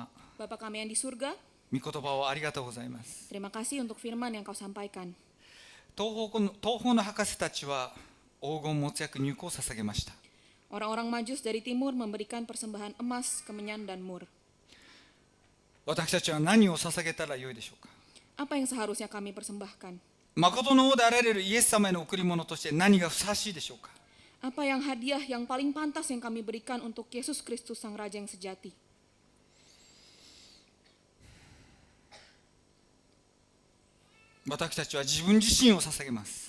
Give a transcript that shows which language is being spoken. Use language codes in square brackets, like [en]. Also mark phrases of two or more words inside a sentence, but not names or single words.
[id] Bapa kami yang di surga, [ja] 御言葉をありがとうございます。 [id] terima kasih untuk firman yang kau sampaikan. [ja] 東方の博士たちは黄金没薬入香を捧げました。 [id] Orang-orang Majus dari timur memberikan persembahan emas, kemenyan, dan mur. [ja] 私たちは何を捧げたらよいでしょうか。 [id] Apa yang seharusnya kami persembahkan? [ja] 誠の王であられるイエス様への贈り物として何がふさわしいでしょうか。 [id] Apa yang hadiah yang paling pantas yang kami berikan untuk Yesus Kristus Sang Raja yang sejati? [ja] 私たちは自分自身を捧げます。